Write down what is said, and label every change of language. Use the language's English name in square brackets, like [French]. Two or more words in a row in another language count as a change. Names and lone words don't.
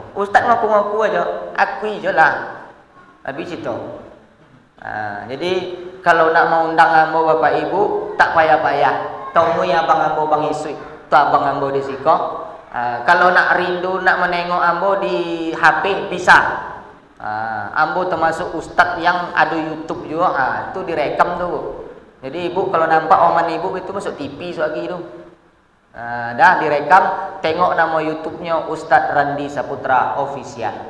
[Indonesian] Ustaz ngaku-ngaku aja, [Malay] akui je lah. [Indonesian] Habis itu. Jadi kalau nak mau undang ambo bapak ibu, tak payah-payah. [Minangkabau] Temui abang ambo bang Isui, tu abang ambo di siko. [Indonesian] Kalau nak rindu nak menengok ambo di HP bisa. Ambo termasuk ustadz yang ada YouTube juga, itu direkam tu. Jadi ibu kalau nampak oman ibu itu masuk TV lagi tu. Dah direkam, tengok nama YouTube-nya Ustadz Randi Saputra Official.